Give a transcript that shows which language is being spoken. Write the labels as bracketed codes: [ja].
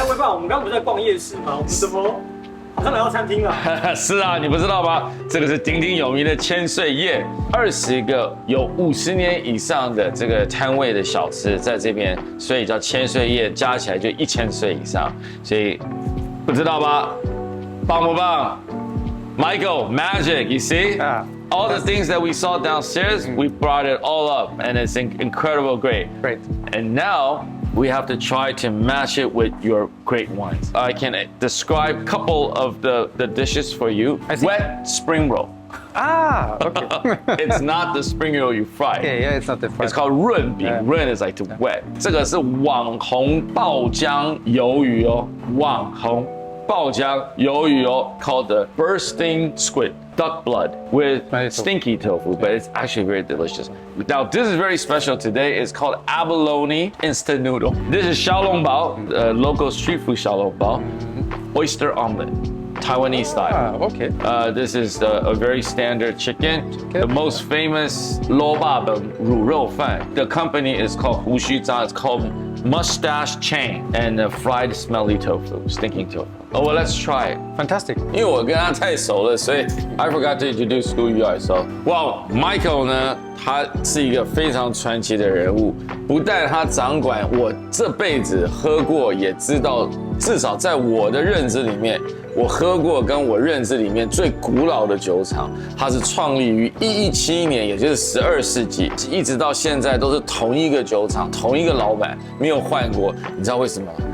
[zh] 我们刚刚不是在逛夜市吗？我们怎么好像来到餐厅了？是啊，你不知道吧？这个是鼎鼎有名的千岁宴，20个有50年以上的这个摊位的小吃在这边，所以叫千岁宴，加起来就1000岁以上，所以不知道吧？棒不棒 [en] ？Michael, magic, you see? All the things that we saw downstairs, we brought it all up, and it's incredible, great. And now we have to try to match it with your great wines. I can describe a couple of the dishes for you. Wet spring roll. Okay. It's not the spring roll you fry. Yeah, it's not the fry. It's called 润饼. Run is like to wet. [zh] 这个是网红爆浆鱿鱼哦，网红爆浆鱿鱼哦 ， [en] called the bursting squid. Duck blood with stinky tofu, but it's actually very delicious. Now, this is very special today. It's called abalone instant noodle. This is xiaolongbao, local street food xiaolongbao, oyster omelet, Taiwanese style. Okay. This is a very standard chicken. The most famous 萝卜本卤肉饭. The company is called 胡须章. It's called Mustache Chain and fried smelly tofu, stinking tofu. Oh, well, let's try it. Fantastic. [zh] 因为我跟他太熟了，所以 [en] I forgot to introduce who you are. So, wow, [zh] Michael 呢，他是一个非常传奇的人物。不但他掌管我这辈子喝过，也知道，至少在我的认知里面，我喝过跟我认知里面最古老的酒厂，它是创立于117年，也就是12世纪，一直到现在都是同一个酒厂，同一个老板，没有换过。你知道为什么？